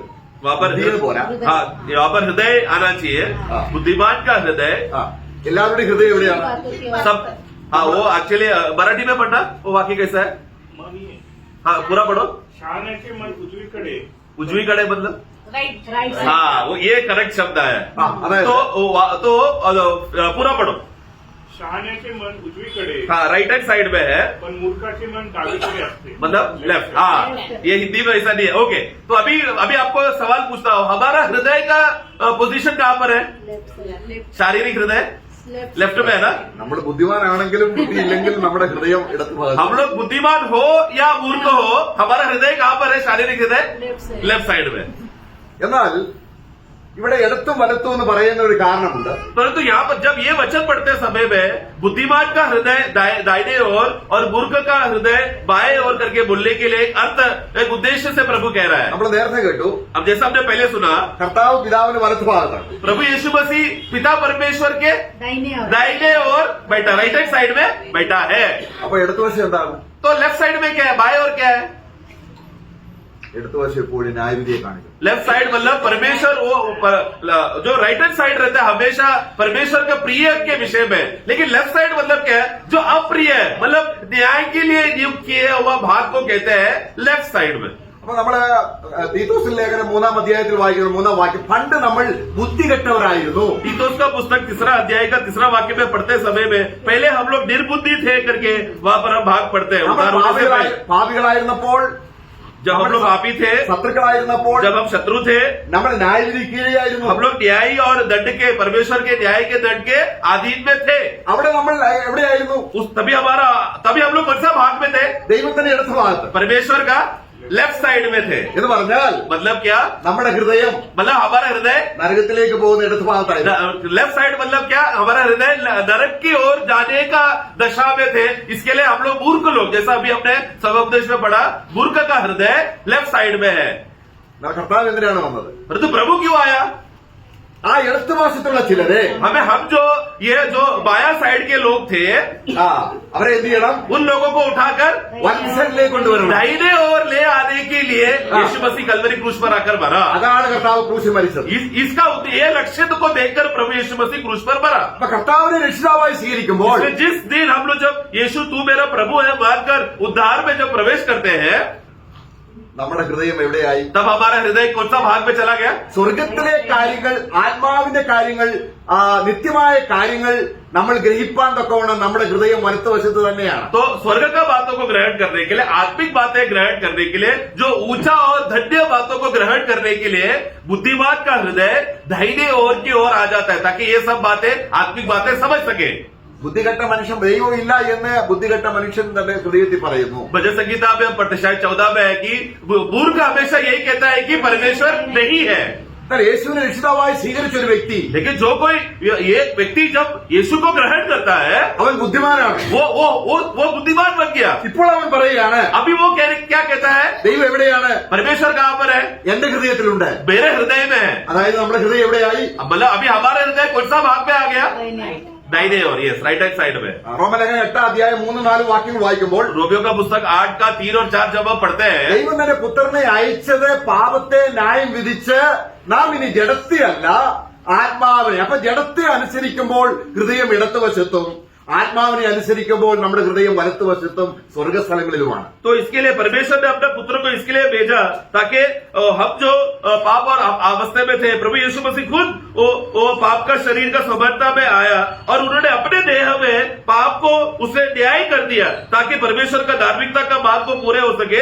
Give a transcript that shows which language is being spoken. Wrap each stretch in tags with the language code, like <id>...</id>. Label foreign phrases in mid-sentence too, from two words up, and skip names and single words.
<hi>वहाँ पर</hi> <ml>ഹൃദയം പോരാ.</ml> <hi>हाँ, यहाँ पर हृदय आना चाहिए. हाँ. बुद्धिमान का हृदय.</hi> <ml>എല്ലാവരുടെയും ഹൃദയം എവിടെയാണ്?</ml> <hi>सब हाँ, वो एक्चुअली मराठी में पढ़ना वो वाक्य कैसा है. हाँ, पूरा पढ़ो.</hi> <mr>शहाण्याचे मन उजवीकडे.</mr> <hi>उजवीकडे मतलब राइट हाँ, वो ये करेक्ट शब्द है.</hi> <ml>അതായത്</ml> <hi>तो पूरा पढ़ो.</hi> <mr>शहाण्याचे मन उजवीकडे</mr> <hi>हाँ,</hi> <en>right hand side</en> <hi>में है,</hi> <mr>पण मूर्खाचे मन डावीकडे असते.</mr> <hi>मतलब लेफ्ट. हाँ, ये हिंदी में ऐसा नहीं है. ओके, तो अभी आपको सवाल पूछता हूँ, हमारा हृदय का पोजीशन कहाँ पर है? शारीरिक हृदय लेफ्ट में है ना.</hi> <ml>നമ്മൾ ബുദ്ധിമാനാണെങ്കിലും ബുദ്ധി ഇല്ലെങ്കിലും നമ്മുടെ ഹൃദയം ഇടത്ത് ഭാഗത്ത്.</ml> <hi>हम लोग बुद्धिमान हो या मूर्ख हो, हमारा हृदय कहाँ पर है? शारीरिक हृदय</hi> <en>left side</en> <hi>में.</hi> <ml>എന്നാൽ ഇവിടെ ഇടത്തും വലത്തും എന്ന് പറയുന്ന ഒരു കാരണമുണ്ട്.</ml> <hi>परंतु यहाँ पर जब ये वचन पढ़ते समय में बुद्धिमान का हृदय दाहिने ओर और मूर्ख का हृदय बाएं ओर करके बोलने के लिए एक अर्थ, एक उद्देश्य से प्रभु कह रहा है.</hi> <ml>നമ്മൾ നേരത്തെ കേട്ടു</ml> <hi>अब जैसा हमने पहले सुना,</hi> <ml>കർത്താവ് പിതാവിന് വലത്ത് ഭാഗത്താണ്.</ml> <hi>प्रभु यीशु मसीह पिता परमेश्वर के दाहिने ओर बैठा,</hi> <en>right hand side</en> <hi>में बैठा है.</hi> <ml>അപ്പൊ ഇടതുവശം എന്താണ്?</ml> <hi>तो</hi> <en>left side</en> <hi>में क्या है? बाएं ओर क्या है?</hi> <ml>ഇടതുവശം എപ്പോഴും ന്യായവിധിയെ കാണിക്കും.</ml> <en>left side</en> <hi>मतलब परमेश्वर, वो जो</hi> <en>right hand side</en> <hi>रहता है हमेशा परमेश्वर के प्रिय के विषय में, लेकिन</hi> <en>left side</en> <hi>मतलब क्या है? जो अप्रिय है, मतलब न्याय के लिए नियुक्त किया हुआ भाग को कहते हैं</hi> <en>left side</en> <hi>में.</hi> <ml>അപ്പൊ നമ്മള് തീത്തോസിന്റെ ലേഖനം 3 അധ്യായത്തിൽ വായിക്കുന്ന 3 വാക്യം, പണ്ട് നമ്മൾ ബുദ്ധികെട്ടവരായിരുന്നു.</ml> <hi>तीतुस का पुस्तक 3 अध्याय का 3 वाक्य में पढ़ते समय में पहले हम लोग निर्बुद्धि थे करके वहाँ पर हम भाग पढ़ते हैं.</hi> <ml>നമ്മൾ പാപികളായിരുന്നപ്പോൾ,</ml> <hi>जब हम लोग पापी थे,</hi> <ml>ശത്രുക്കളായിരുന്നപ്പോൾ,</ml> <hi>जब हम शत्रु थे,</hi> <ml>നമ്മൾ ന്യായവിധി കീഴെയായിരുന്നു.</ml> <hi>हम लोग न्याय और दंड के, परमेश्वर के न्याय के दंड के अधीन में थे.</hi> <ml>അവിടെ നമ്മൾ എവിടെയായിരുന്നു?</ml> <hi>तभी हम लोग कौन सा भाग में थे?</hi> <ml>ദൈവത്തിന്റെ ഇടത്ത് ഭാഗത്ത്</ml> <hi>परमेश्वर का</hi> <en>left side</en> <hi>में थे.</hi> <ml>എന്ന് പറഞ്ഞാൽ</ml> <hi>मतलब क्या?</hi> <ml>നമ്മുടെ ഹൃദയം</ml> <hi>मतलब हमारा हृदय</hi> <ml>നരകത്തിലേക്ക് പോകുന്ന ഇടത്ത് ഭാഗത്തായിരുന്നു.</ml> <en>left side</en> <hi>मतलब क्या? हमारा हृदय नरक की ओर जाने का दशा में थे. इसके लिए हम लोग मूर्ख लोग, जैसा अभी हमने सभोपदेश में पढ़ा, मूर्ख का हृदय</hi> <en>left side</en> <hi>में है.</hi> <ml>കർത്താവ് എന്തിനാണ് വന്നത്?</ml> <hi>परंतु प्रभु क्यों आया?</hi> <ml>ആ ഇടത്ത് വശത്തുള്ള ചിലരെ</ml> <hi>हम जो बाया साइड के लोग थे,</hi> <ml>അവരെ എന്ത് ചെയ്യണം?</ml> <hi>उन लोगों को उठाकर</hi> <ml>വലതുസൈഡിലേക്ക് കൊണ്ടുവരണം.</ml> <hi>दाहिने ओर ले आने के लिए यीशु मसीह कलवरी क्रूस पर आकर मरा.</hi> <ml>അതാണ് കർത്താവ് ക്രൂശിൽ മരിച്ചത്.</ml> <hi>इसका ये लक्ष्य को देखकर प्रभु यीशु मसीह क्रूस पर मरा.</hi> <ml>അപ്പൊ കർത്താവിനെ രക്ഷിതാവായി സ്വീകരിക്കുമ്പോൾ</ml> <hi>जिस दिन हम लोग जब यीशु तू मेरा प्रभु है मानकर उद्धार में जब प्रवेश करते हैं,</hi> <ml>നമ്മുടെ ഹൃദയം എവിടെയായി?</ml> <hi>तब हमारा हृदय कौन सा भाग में चला गया?</hi> <ml>സ്വർഗത്തിലെ കാര്യങ്ങൾ, ആത്മാവിന്റെ കാര്യങ്ങൾ, നിത്യമായ കാര്യങ്ങൾ നമ്മൾ ഗ്രഹിപ്പാൻ തക്കവണ്ണം നമ്മുടെ ഹൃദയം വലത്തുവശത്ത് തന്നെയാണ്.</ml> <hi>तो स्वर्ग का बातों को ग्रहण करने के लिए, आत्मिक बातें ग्रहण करने के लिए, जो ऊंचा और धन्य बातों को ग्रहण करने के लिए बुद्धिमान का हृदय दाहिने ओर की ओर आ जाता है, ताकि ये सब बातें, आत्मिक बातें समझ सके.</hi> <ml>ബുദ്ധികെട്ട മനുഷ്യൻ ദൈവം ഇല്ല എന്ന് ബുദ്ധികെട്ട മനുഷ്യൻ തന്റെ ഹൃദയത്തിൽ പറയുന്നു.</ml> <hi>भजन संगीता में हम पढ़ते शायद 14 में है कि मूर्ख हमेशा यही कहता है कि परमेश्वर नहीं है.</hi> <ml>എന്നാൽ യേശുവിനെ രക്ഷിതാവായി സ്വീകരിച്ച ഒരു വ്യക്തി,</ml> <hi>लेकिन जो कोई ये व्यक्ति जब यीशु को ग्रहण करता है,</hi> <ml>അവൻ ബുദ്ധിമാനാണ്.</ml> <hi>वो बुद्धिमान बन गया.</hi> <ml>ഇപ്പോൾ അവൻ പറയുകയാണ്,</ml> <hi>अभी वो क्या कहता है?</hi> <ml>ദൈവം എവിടെയാണ്?</ml> <hi>परमेश्वर कहाँ पर है?</hi> <ml>എന്റെ ഹൃദയത്തിലുണ്ട്.</ml> <hi>मेरे हृदय में है.</hi> <ml>അതായത് നമ്മുടെ ഹൃദയം എവിടെയായി?</ml> <hi>मतलब अभी हमारा हृदय कौन सा भाग में आ गया? दाहिने ओर, यस,</hi> <en>right hand side</en> <hi>में.</hi> <ml>റോമലേഖനം 8 അധ്യായം 3-4 വാക്യങ്ങൾ വായിക്കുമ്പോൾ</ml> <hi>रोमियो का पुस्तक 8 का 3 और 4 जब हम पढ़ते हैं,</hi> <ml>ദൈവം തന്റെ പുത്രനെ അയച്ചത് പാപത്തെ ന്യായം വിധിച്ച് നാം ഇനി ജഡത്തെ അല്ല ആത്മാവിനെ. അപ്പൊ ജഡത്തെ അനുസരിക്കുമ്പോൾ ഹൃദയം ഇടത്തുവശത്തും ആത്മാവിനെ അനുസരിക്കുമ്പോൾ നമ്മുടെ ഹൃദയം വലത്തുവശത്തും സ്വർഗസ്ഥലങ്ങളിലുമാണ്.</ml> <hi>तो इसके लिए परमेश्वर ने अपने पुत्र को इसके लिए भेजा ताकि हम जो पाप और अवस्था में थे, प्रभु यीशु मसीह खुद वो पाप का शरीर का स्वभावता में आया और उन्होंने अपने देह में पाप को उसने न्याय कर दिया ताकि परमेश्वर का धार्मिकता का मार्ग को पूरे हो सके।</hi>